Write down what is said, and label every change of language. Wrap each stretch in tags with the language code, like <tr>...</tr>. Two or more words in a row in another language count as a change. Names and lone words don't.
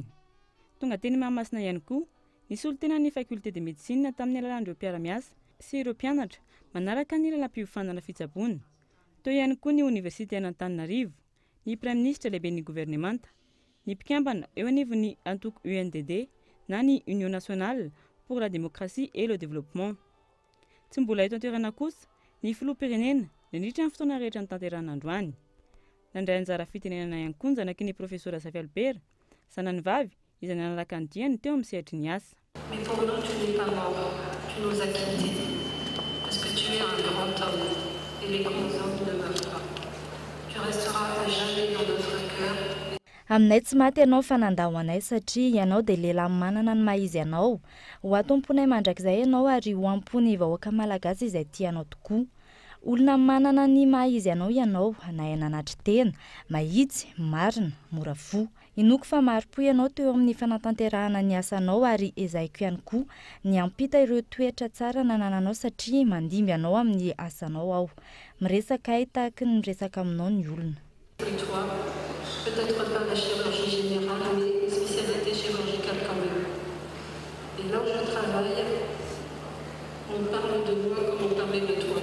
<mg>Tonga teny Mahamasina ihany koa nisy olo-tena ny</mg> <fr>faculté de médecine</fr> <mg>tamin'ny alalan'ireo mpiara-miasa sy ireo mpianatra manaraka ny lalam-pihofanana fitsaboana. Teo ihany koa ny Université an'Antananarivo, ny</mg> <fr>Prime Ministre</fr> <mg>lehibe ny gouvernemanta, ny mpikambana eo anivon'ny antoko UNDD na ny Union nationale pour la démocratie et le développement. Tsy mbola eto an-toerana kosa ny filoham-pirenena nandritra ny fotoana rehetra ny tanterahana androany. Nandray anjara fitenenana ihany koa ny zanaky ny professeur Zafy Albert, zanany vavy izay nanaraka ny diany teo amin'ny sehatry ny asa.</mg> <fr>Mais pour nous, tu n'es pas mort, tu nous as quittés, parce que tu es un grand homme, et les grands hommes ne meurent pas. Tu resteras à jamais dans notre cœur.</fr> <mg>Aminay tsy maty ianao fa nandao anay satria ianao dia lehilahy manana ny maizy ianao. Ho atomponay mandrakizay ianao ary ho ampony vahoaka malagasy izay tianao tokoa. Olona manana ny maizy ianao na nanatry tena, mahitsy, marina, mora fo. Inoko fa maro-po ianao teo amin'ny fanatanterahana ny asanao ary ezaiko ihany koa ny ampita ireo toetra tsara nanananao satria mandimby ianao amin'ny asanao aho. Miresaka ahy tahaka ny miresaka aminao ny olona.</mg> <fr>Peut-être pas la chirurgie générale, mais spécialité chirurgicale quand même. Et là où je travaille, on parle de moi comme on parlait de toi.</fr>